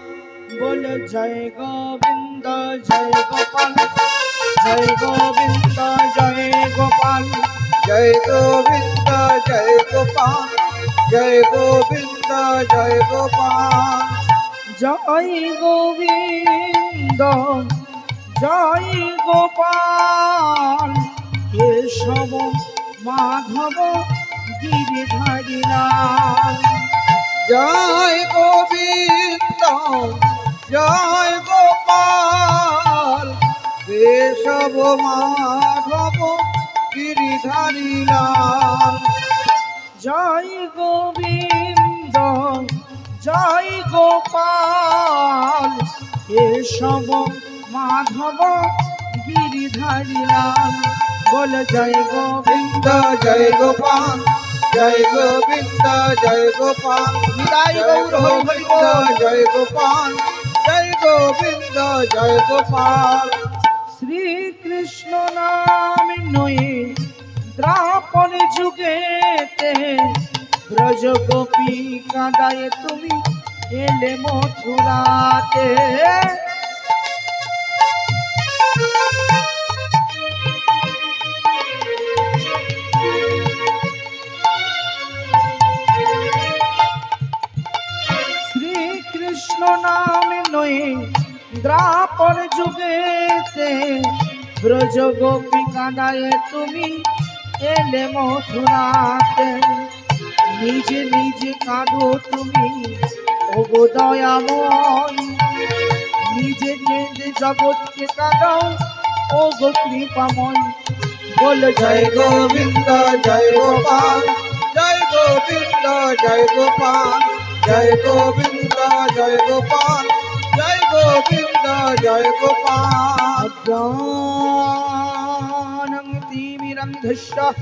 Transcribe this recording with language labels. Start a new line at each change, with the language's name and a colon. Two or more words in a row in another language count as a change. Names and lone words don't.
Hindi: बोलो जय गोविंद जय गोपाल, जय गोविंद जय गोपाल, जय गोविंद जय गोपाल, जय गोविंद जय गोपाल, जय गोविंद जय गोपाल, केशव माधव गिरिधारी लाल। जय गोविंद जय गोपाल, केशव माधव गिरिधारी लाल। जय गोविंद जय गोपाल, केशव माधव गिरिधारी लाल। बोल जय गोविंद जय गोपाल, जय गोविंद जय गोपाल, निताई गौर हरि बोल। जय गोपाल, जय गोविंद जय गोपाल।
Bangla: শ্রী কৃষ্ণ নাম নিয়ে দ্বাপর যুগেতে, ব্রজ গোপী কাঁদায়ে তুমি এলে মথুরাতে। শ্রী কৃষ্ণ নাম নিয়ে দ্বাপর যুগেতে, ব্রজ গোপী কাঁদায়ে তুমি এলে মথুরাতে। নিজে নিজে কাঁদো তুমি ওগো দয়াময়, নিজে কেঁদে জগৎকে কাঁদাও ওগো কৃপাময়। বল
Hindi: जय गोविंद जय गोपाल, जय गोविंद जय गोपाल, जय गोविंद जय गोपाल, जय गोविंद जय गोपाल।
Sanskrit: अज्ञानं तिमिरन्धस्य